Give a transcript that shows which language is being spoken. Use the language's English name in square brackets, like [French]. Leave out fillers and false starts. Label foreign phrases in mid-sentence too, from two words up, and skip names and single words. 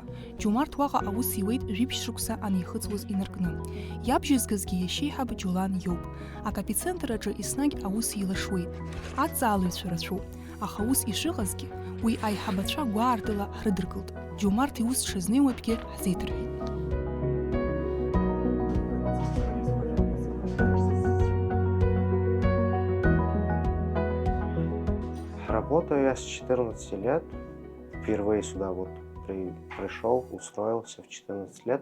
[Abkhazian] Џьумарт уаҟа аус иуеит жәибжь шықәса анихыҵуаз инаркны. Иабжьызгазгьы иашьеиҳаб Џьолан иоуп. Акапицентр аҿы еснагь аус илашуеит. Аҵаалаҩцәа рацәоуп. Аха ус ишыҟазгьы, уи аиҳабацәа гәаартыла ҳрыдыркылт. Џьумарт иус дшазнеиуатәгьы ҳзеиҭырҳәеит. [Russian] Работаю я с 14 лет. Впервые сюда вот пришел, устроился в 14 лет.